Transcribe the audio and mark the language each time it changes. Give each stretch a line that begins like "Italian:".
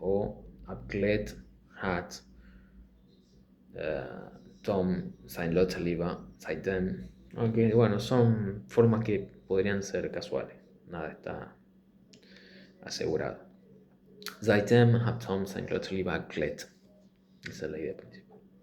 German: O abgelegt hat Tom sein Lotterleben seitdem.
Spanish: Aunque bueno, son formas que podrían ser casuales. Nada está asegurado.
German: Seitdem hat Tom sein Lotterleben abgelegt.
Spanish: Esa es la idea principal.